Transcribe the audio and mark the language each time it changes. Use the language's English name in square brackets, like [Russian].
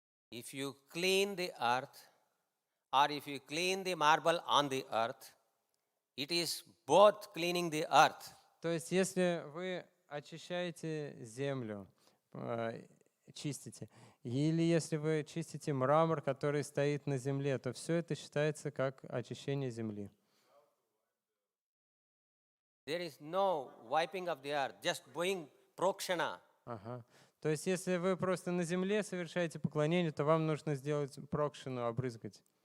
[English] If you clean the earth, or if you clean the marble on the earth, it is both cleaning the earth. [Russian] То есть если вы очищаете землю, чистите, или если вы чистите мрамор, который стоит на земле, то все это считается как очищение земли. [English] There is no wiping of the earth, just doing prokshana. [Russian] Ага. То есть если вы просто на земле совершаете поклонение, то вам нужно сделать прокшину, обрызгать.